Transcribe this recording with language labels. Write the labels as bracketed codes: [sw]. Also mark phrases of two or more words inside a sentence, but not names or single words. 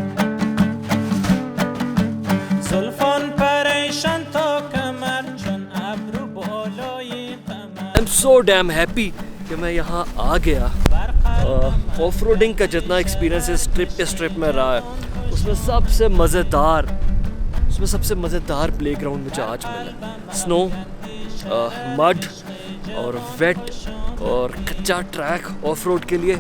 [fa] زلفان پریشان تا کمر چون ابرو بالای قمر. [en] I am so damn happy [hi] कि मैं यहाँ आ गया। [en] off roading [hi] का जितना एक्सपीरियंस इस ट्रिप में रहा है उसमें सबसे मज़ेदार प्लेग्राउंड मुझे आज मिला। [en] snow, mud [hi] और वेट और कच्चा ट्रैक [en] off road [hi] के लिए।